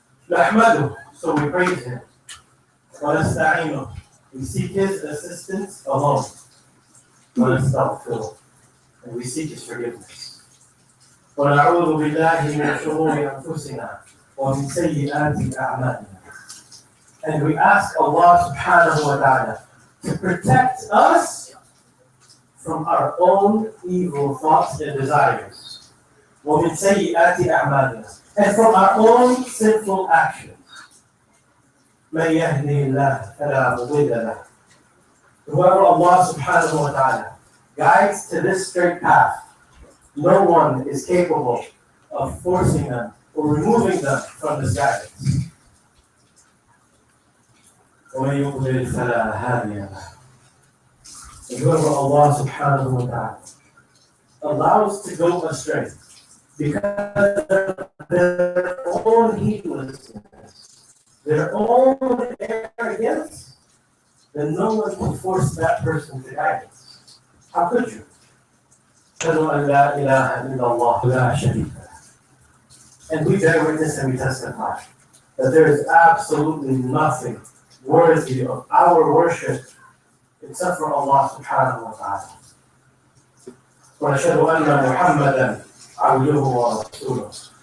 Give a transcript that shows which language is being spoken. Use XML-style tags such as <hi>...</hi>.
<ar>نحمده,</ar> <en>so we praise Him.</en> <ar>ونستعينه,</ar> <en>we seek His assistance alone.</en> <ar>ونستغفره,</ar> <en>and we seek His forgiveness.</en> <ar>ونعوذ بالله من شرور أنفسنا ومن سيئات أعمالنا.</ar> <en>And we ask Allah subhanahu wa ta'ala to protect us from our own evil thoughts and desires.</en> <ar>ومن سيئات أعمالنا,</ar> <en>and from our own sinful actions.</en> <ar>من يهدي الله فلا مضل له.</ar> <en>Whoever Allah subhanahu wa ta'ala guides to this straight path, no one is capable of forcing them or removing them from this guidance.</en> <ar>ومن يضلل فلا هادي له.</ar> <en>And whoever Allah subhanahu wa ta'ala allows to go astray because of their own heedlessness, their own arrogance, then no one can force that person to guidance. How could you?</en> <ar>أشهد أن لا إله إلا الله لا شريك له.</ar> <en>And we bear witness and we testify that there is absolutely nothing worthy of our worship except for Allah subhanahu wa ta'ala.</en> <ar>وَنَشْهَدُ أَنَّ مُحَمَّدًا عَبْدُهُ وَرَسُولُهُ.</ar>